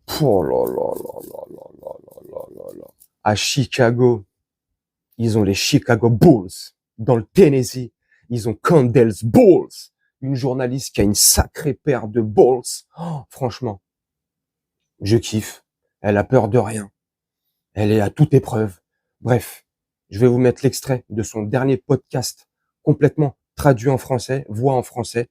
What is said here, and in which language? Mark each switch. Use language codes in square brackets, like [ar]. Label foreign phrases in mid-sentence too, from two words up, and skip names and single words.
[fr] Oh là là là là là là là là là là. À Chicago, ils ont les Chicago Bulls. Dans le Tennessee, ils ont Candace Bulls. Une journaliste qui a une sacrée paire de balls. Oh, franchement, je kiffe. Elle a peur de rien. Elle est à toute épreuve. Bref, je vais vous mettre l'extrait de son dernier podcast complètement traduit en français, voix en français.